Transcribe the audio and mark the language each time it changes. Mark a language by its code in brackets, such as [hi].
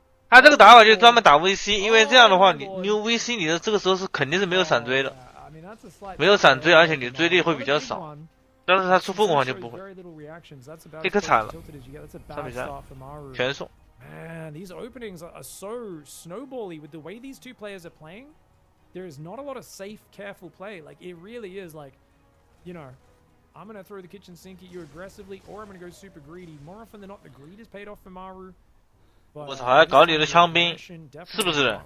[zh] 他这个打法就是专门打 VC， 因为这样的话，你用 VC 你的这个时候是肯定是没有闪追的，没有闪追，而且你的追力会比较少。但是他出凤凰就不会，这可惨了，3-3，全送。 [en] Man, these openings are so snowbally with the way these two players are playing. There is not a lot of safe, careful play. Like, it really is like, you know, I'm going to throw the kitchen sink at you aggressively, or I'm going to go super greedy. More often than not, the greed is paid off for Maru. [zh] 我操，还搞你的枪兵，是不是？